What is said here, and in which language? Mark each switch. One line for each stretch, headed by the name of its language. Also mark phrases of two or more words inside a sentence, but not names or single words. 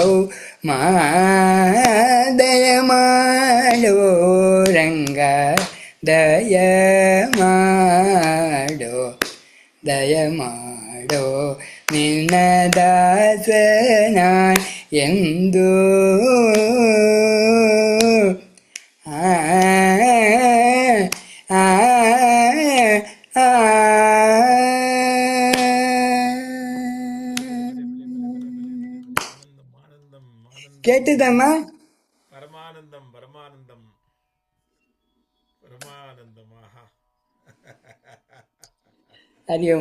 Kannada: ಸಾರ್ವಭೌಮ ದಯಮಾಡೋ ರಂಗ ದಯಮಾಡೋ ದಯಮಾಡೋ ನಿನ್ನ ದಾಸನ ಎಂದು ಆ ಆ ಆ
Tamil: ஆனந்தம் ஆனந்தம் ஆனந்தம் கேட்டுதம்மா பரமானந்தம் பரமானந்தம் பரமானந்தம் ஆஹா ஹரியோம்